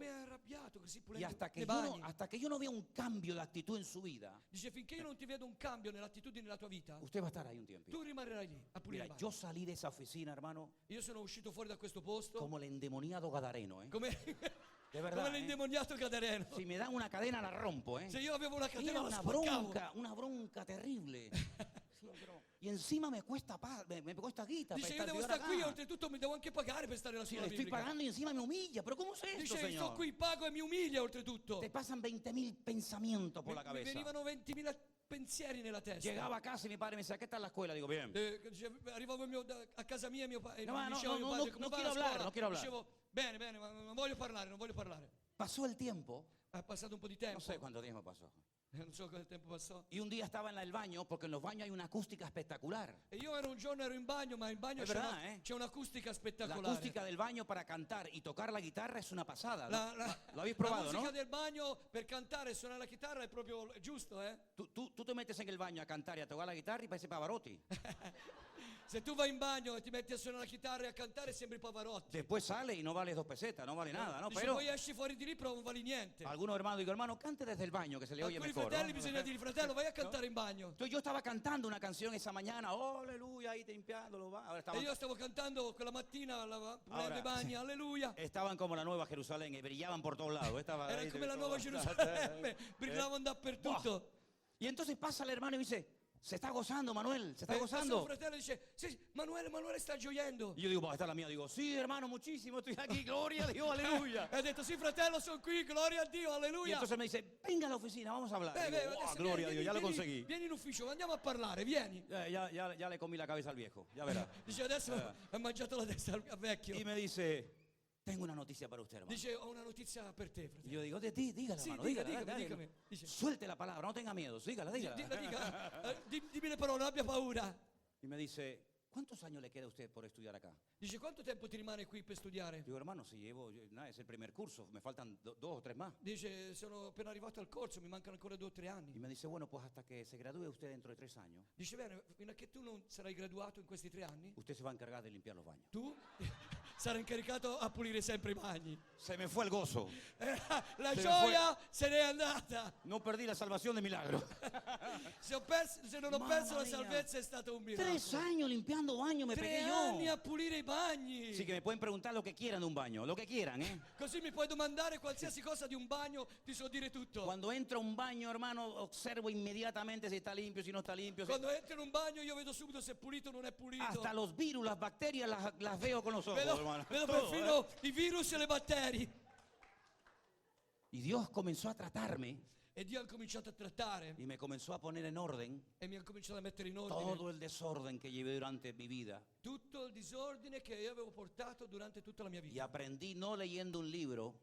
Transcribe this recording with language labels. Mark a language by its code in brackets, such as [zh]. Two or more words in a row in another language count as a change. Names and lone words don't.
[it] come arrabbiato, così [es] Y [it] pulendo [es] hasta que, [it] nei [es] yo no, [it] bagni. [es] hasta que yo no vea un cambio de actitud en su vida, [it] Dice, finché io non ti vedo un cambio nell'attitudine della tua vita, [es] usted va a estar ahí un tiempo. [it] tu rimarrai lì a pulire [es] Mira, [it] il [es] yo [it] bagno. [es] salí de esa oficina, hermano, [it] Io sono uscito fuori da questo posto [es] como el endemoniado gadareno, ¿eh? [it] come, [es] De [it] come [es] verdad, ¿eh? [it] l'indemoniato Gadareno. [es] Si me dan una cadena la rompo, ¿eh? [it] Se io avevo una catena [es] Era [it] la spaccavo. [es] una bronca terrible. Sí, y encima me cuesta, me cuesta guita para [it] Dice, io [es] estar [it] devo [es] vivir [it] stare qui, [es] acá. [it] oltretutto mi devo anche pagare per stare alla [es] Sí, [it] scuola [es] le estoy [it] biblica. [es] pagando y encima me humilla. ¿Pero cómo es esto, [it] Dice, sto [es] señor? [it] qui, pago e mi umilia oltretutto. [es] Te pasan 20.000 pensamientos por la [it] Mi [es] cabeza. [it] venivano 20.000 pensieri nella testa. [es] Llegaba a casa y mi padre me decía, ¿qué tal la escuela? Digo, bien. [it] Dice, arrivavo a casa mia e mio padre [es] No, ma no, [it] diceva a mio [es] no, [it] padre [es] no, [it] come [es] no [it] va [es] quiero [it] la [es] hablar, [it] scuola? [es] no quiero hablar. [it] Dicevo, bene, ma non voglio parlare, non voglio parlare. [es] Pasó el tiempo, [it] È passato un po' di [es] no [it] tempo. [es] sé cuánto tiempo pasó. [it] Non so quanto tempo passò. [es] Y un día estaba en el baño, porque en los baños hay una acústica espectacular. [it] E io un giorno ero in bagno, ma in bagno [es] È [it] c'è, [es] verdad, eh? [it] c'è un'acustica [es] La [it] spettacolare. [es] acústica del baño para cantar y tocar la guitarra es una pasada. ¿no? Lo habéis [it] La [es] probado, [it] musica [es] ¿no? [it] del bagno per cantare e suonare la chitarra è proprio giusto, [es] eh? Tú te metes en el baño a cantar y a tocar la guitarra y parece Pavarotti. [it] Se tu vai in bagno e ti metti a suonare la chitarra e a cantare sembri Pavarotti. [es] Después sale y no vales 2 pesetas, no vale nada, ¿no? [it] Dice, [es] Pero [it] poi esci fuori di lì però non vali niente. [es] algunos hermanos digo, hermano, cante desde el baño que se le oye [it] Alcuni [es] mejor. [it] fratelli [es] ¿no? [it] bisogna dire, fratello, vai a cantare in bagno. [es] Entonces yo estaba cantando una canción esa mañana, oh, aleluya, ahí limpiándolo. Ahora [it] E io stavo cantando quella mattina, pulendo i bagni, alleluia. [es] estaban como la Nueva Jerusalén y brillaban por todos lados. Estaba [it] Era [es] ahí [it] come la [es] todo. [it] nuova Gerusalemme, brillavano dappertutto. [es] Y entonces pasa el hermano y dice, se está gozando, Manuel, se está [it] E questo [es] gozando. [it] fratello dice, sì, Manuele sta gioiendo. [es] Y yo digo, esta es la mía. Digo, sí, hermano, muchísimo, estoy aquí, gloria a Dios, aleluya. [it] E ha detto, sì fratello, sono qui, gloria a Dio, [es] Y [it] alleluia. [es] entonces me dice, venga a la oficina, vamos a hablar. Digo, [it] Adesso [es] "Oh, gloria a Dios, ya lo [it] vieni, [es] conseguí. [it] vieni in ufficio, andiamo a parlare, vieni. [es] Ya le comí la cabeza al viejo, ya verá. [it] Dice, adesso ha mangiato la testa al vecchio. [es] Y me dice, tengo una noticia para usted, hermano. [it] Dice, ho una notizia per te, [es] Y [it] fratello. [es] yo digo, dígala, [it] Sì, [es] hermano, [it] dica, [es] dígala, dale. dígame. Dice, Suelte la palabra, no tenga miedo, dígala, dígala. [it] dimmi le parole, non abbia paura. [es] Y me dice, ¿cuántos años le queda a usted por estudiar acá? [it] Dice, quanto tempo ti rimane qui per studiare? [es] Digo, hermano, si nada, es el primer curso, me faltan 2 o 3 más. [it] Dice, sono appena arrivato al corso, mi mancano ancora 2 o 3 [es] Y [it] anni. [es] me dice, bueno, pues hasta que se gradúe usted dentro de 3 años, [it] Dice, bene, fino a che tu non sarai graduato in questi 3 anni, [es] usted se va a encargar de limpiar los baños. [it] tu sarai incaricato a pulire sempre i bagni. [es] Se me fue el gozo. [it] La [es] Se [it] gioia se n'è andata. [es] No perdí la salvación de milagro. [it] Se non ho Mamma perso la mia. salvezza è stato un [es] 3 [it] miracolo. [es] años limpiando baños me [it] 3 [es] pegué [it] anni [es] yo. [it] a pulire i bagni. [es] Sí, que me pueden preguntar lo que quieran de un baño, lo que quieran, ¿eh? [it] Così mi puoi domandare qualsiasi cosa di un bagno, ti so dire tutto. [es] Cuando entro a un baño, hermano, observo inmediatamente si está limpio, si no está limpio. [it] Quando entro in un bagno io vedo subito se è pulito o non è pulito. [es] Hasta los virus, las bacterias las veo con los ojos, hermano. [it] Vedo [es] Todo, [it] perfino i virus e le batteri. [es] Y Dios comenzó a tratarme [it] E Dio ha cominciato a trattare [es] y me comenzó a poner en orden [it] e mi ha cominciato a mettere in ordine [es] todo el desorden que llevé durante mi vida. [it] tutto il disordine che io avevo portato durante tutta la mia [es] Y [it] vita. [es] aprendí no leyendo un libro,